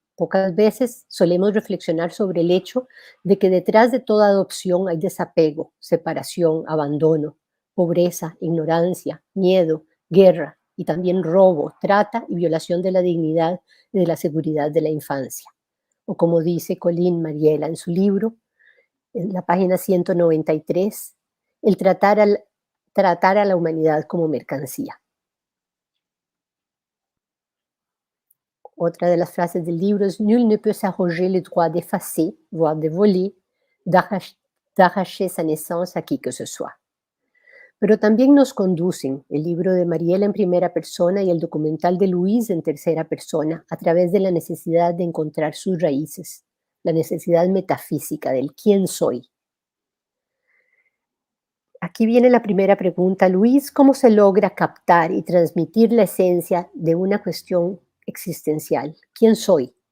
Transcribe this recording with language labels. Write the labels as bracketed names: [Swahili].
[Spanish] Pocas veces solemos reflexionar sobre el hecho de que detrás de toda adopción hay desapego, separación, abandono, pobreza, ignorancia, miedo, guerra y también robo, trata y violación de la dignidad y de la seguridad de la infancia. O como dice Colleen Mariela en su libro, en la página 193, el tratar a la humanidad como mercancía. Otra de las frases del libro es: [French] Nul ne peut s'arroger le droit d'effacer, voire de voler, d'arracher sa naissance a qui que ce soit. [Spanish] Pero también nos conducen el libro de Mariela en primera persona y el documental de Luis en tercera persona a través de la necesidad de encontrar sus raíces, la necesidad metafísica del quién soy. Aquí viene la primera pregunta, Luis, ¿cómo se logra captar y transmitir la esencia de una cuestión existencial? ¿Quién soy?